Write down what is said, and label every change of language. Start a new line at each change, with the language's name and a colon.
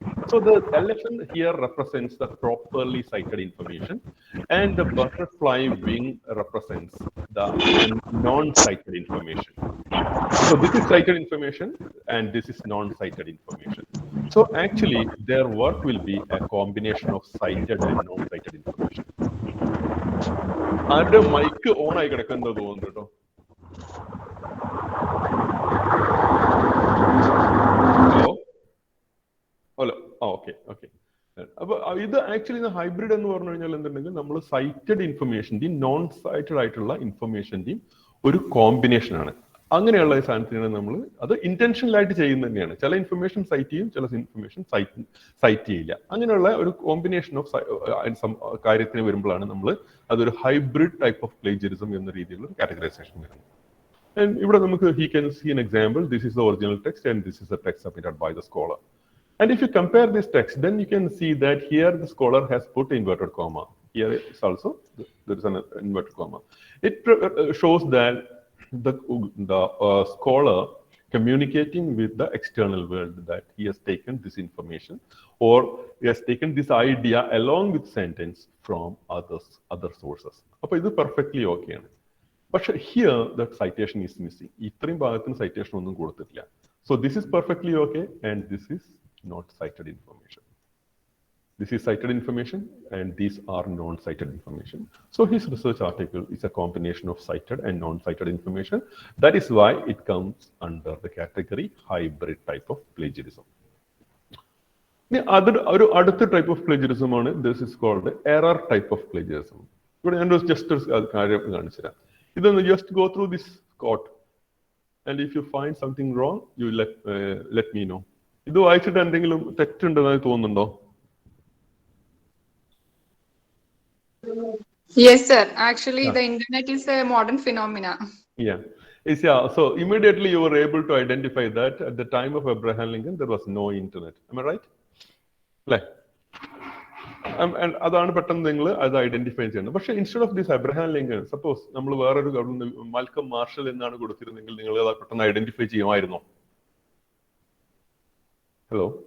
English: So the elephant here represents the properly cited information, and the butterfly wing represents the non-cited information. So this is cited information, and this is non-cited information. So actually, their work will be a combination of cited and non-cited information.
Malayalam: ആരുടെ mic on ആയി കിടക്കുന്നത് തോന്നുന്നു കേട്ടോ. Hello. Okay. അപ്പൊ ഇത് actually hybrid എന്ന് പറഞ്ഞു കഴിഞ്ഞാൽ എന്തുണ്ടെങ്കിൽ നമ്മൾ സൈറ്റഡ് ഇൻഫർമേഷന്റെയും നോൺ സൈറ്റഡ് ആയിട്ടുള്ള ഇൻഫർമേഷന്റെയും ഒരു കോമ്പിനേഷൻ ആണ്. അങ്ങനെയുള്ള ഈ സാധനത്തിനാണ് നമ്മൾ അത് ഇന്റൻഷനൽ ആയിട്ട് ചെയ്യുന്നത് തന്നെയാണ്. ചില ഇൻഫർമേഷൻ സൈറ്റ് ചെയ്യും, ചില ഇൻഫർമേഷൻ സൈറ്റ് ചെയ്യില്ല. അങ്ങനെയുള്ള ഒരു കോമ്പിനേഷൻ ഓഫ് കാര്യത്തിന് വരുമ്പോഴാണ് നമ്മൾ അതൊരു ഹൈബ്രിഡ് ടൈപ്പ് ഓഫ് പ്ലേജറിസം എന്ന രീതിയിലുള്ള കാറ്റഗറൈസേഷൻ വരുന്നത്.
English: And
Malayalam: ഇവിടെ നമുക്ക്
English: he can see an example. This is the original text and this is the text submitted by the scholar. And if you compare this text, then you can see that here the scholar has put inverted comma. Here is also there is an inverted comma. It shows that the scholar communicating with the external world that he has taken this information or he has taken this idea along with sentence from other sources.
Malayalam: Appo idu perfectly okay aanu.
English: But here that citation is missing.
Malayalam: ഇത്രയും ഭാഗത്തിന് citation ഒന്നും കൊടുത്തിട്ടില്ല.
English: So this is perfectly okay and this is not cited information. This is cited information and these are non-cited information. So his research article is a combination of cited and non-cited information. That is why it comes under the category hybrid type of plagiarism. അടുത്ത type of plagiarism ആണ് this is called error type of plagiarism.
Malayalam: ഇവിടെ ഞാൻ just ഒരു കാര്യം കാണിച്ചു തരാം. ഇതൊന്ന്
English: just go through this quote and if you find something wrong you let me know.
Malayalam: ഇത് വായിച്ചിട്ട് എന്തെങ്കിലും തെറ്റുണ്ടെന്ന് തോന്നുന്നുണ്ടോ?
English: Yes sir, actually the internet is a modern phenomena. Yeah. So immediately you were able to identify that at the time of Abraham Lincoln there was no internet. Am I right?
Malayalam: And അതാണ് പെട്ടെന്ന് നിങ്ങൾ അത് identify ചെയ്യുന്നത്. പക്ഷെ
English: instead of this
Malayalam: Abraham Lincoln, suppose നമ്മൾ വേറൊരു Malcolm marshal എന്നാണ് കൊടുത്തിരുന്നെങ്കിൽ നിങ്ങൾ അത് പെട്ടെന്ന് ഐഡന്റിഫൈ ചെയ്യുമായിരുന്നോ? ഹലോ.